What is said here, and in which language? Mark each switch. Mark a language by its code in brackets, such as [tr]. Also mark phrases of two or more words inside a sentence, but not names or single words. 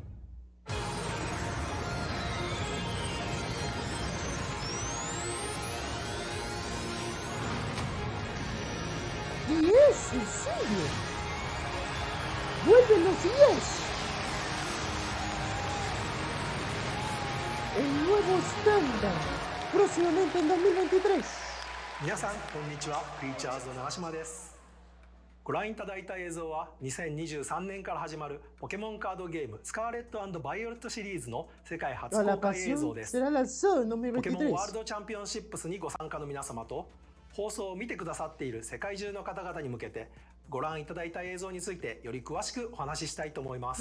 [es] ¡10! ¿En serio? ¡Vuelven los 10! El nuevo estándar, próximamente en 2023. [ja] 皆さんこんにちは、クリーチャーズの長島です。ご覧いただいた映像は2023年から始まるポケモンカードゲームスカーレット&バイオレットシリーズの世界初公開映像です。ポケモンワールドチャンピオンシップスにご参加の皆様と放送を見てくださっている世界中の方々に向けてご覧いただいた映像についてより詳しくお話ししたいと思います。